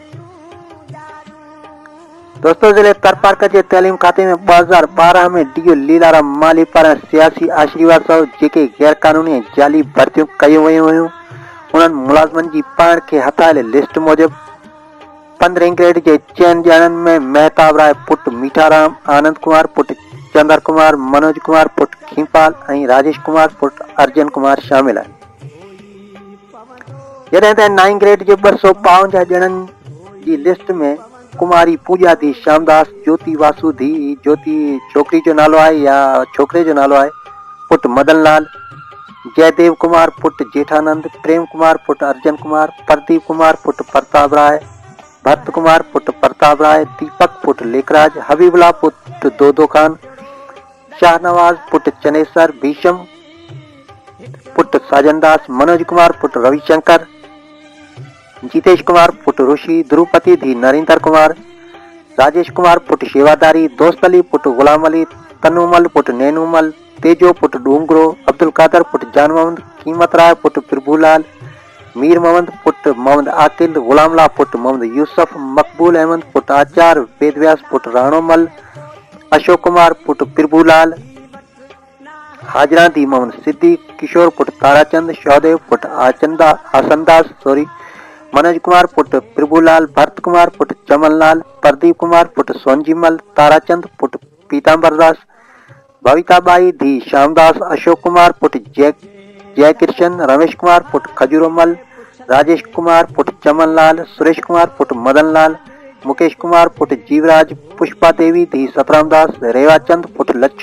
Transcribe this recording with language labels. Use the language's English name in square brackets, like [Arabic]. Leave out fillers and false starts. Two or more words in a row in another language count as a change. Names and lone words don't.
[Sindhi] दोस्तों, ज़िले थरपारकर जे तइलीम खाते में 2012 में डीओ लीलाराम माली पारां सियासी आशीर्वाद सां जेके गैर कानूनी ऐं जाली भर्तियूं कयूं वयूं हुयूं, उन्हनि मुलाज़िमनि जी पाण खे हथायल लिस्ट मूजिबि 15 ग्रेड जे 4 ॼणनि में महताब राय पुट मीठाराम, आनंद कुमार पुट चंद्र कुमार, मनोज कुमार पुट खीपाल ऐं राजेश कुमार पुट अर्जन कुमार शामिल आहिनि, जॾहिं त 9 ग्रेड जे 252 ॼणनि जी लिस्ट में कुमारी पूजा धी श्यामदास, ज्योति वासु धी ज्योति छोकरी जो नालो आहे या छोकरे जो नालो आहे, पुट मदनलाल, जयदेव कुमार पुट जेठानंद, प्रेम कुमार पुट अर्जन कुमार, प्रदीप कुमार पुट प्रताप राय, भरत कुमार पुट प्रताप राय, दीपक पुट लेखराज, हबीबुल्ला पुट दोदो खान, शाहनवाज पुट चनेसर, भीषम पुट साजनदास, मनोज कुमार पुट रविशंकर, जीतेश कुमार पुट ऋषि, ध्रुपति धी नरेंद्र कुमार, राजेश कुमार पुट सेवादारी, दोस्त अली पुट गुलाम अली, तनुमल पुट नैनुमल, तेजो पुट डूंगरो, अब्दुल कादर पुट जान मोहम्मद, कीमत राय पुट प्रभुलाल, मीर मोहम्मद पुट मोहम्मद आकिल, गुलामला पुट मोहम्मद यूसुफ, मकबूल अहमद पुट आचार, वेदव्यास पुट राणोमल, अशोक कुमार पुट प्रभुलाल, हाजरा दी मोहम्मद सिद्दीक, किशोर पुट ताराचंद, शौदेव पुट आसनदास मनोज कुमार पुट प्रभुलाल, भरत कुमार पुट चमनलाल, प्रदीप कुमार पुट सोनजीमल, ताराचंद पुट पीताम्बर दास, भविताबाई धी श्यामदास, अशोक कुमार पुट जय किशन, रमेश कुमार पुट खजूरोमल, राजेश कुमार पुट चमनलाल, सुरेश कुमार पुट मदनलाल, मुकेश कुमार पुट जीवराज, पुष्पा देवी धी सतरामदास, रेवाचंद पुट